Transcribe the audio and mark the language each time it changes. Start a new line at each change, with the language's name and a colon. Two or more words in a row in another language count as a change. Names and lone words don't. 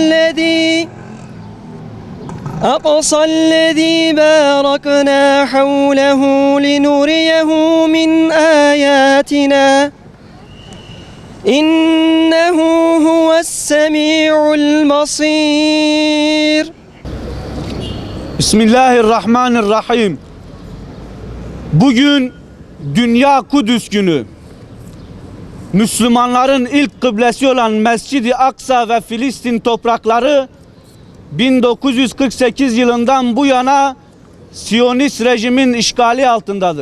Arabic: الذي باركنا حوله لنريه من آياتنا إنه هو السميع البصير. Bismillahirrahmanirrahim.
Turkish: Bugün Dünya Kudüs Günü. Müslümanların ilk kıblesi olan Mescid-i Aksa ve Filistin toprakları 1948 yılından bu yana Siyonist rejimin işgali altındadır.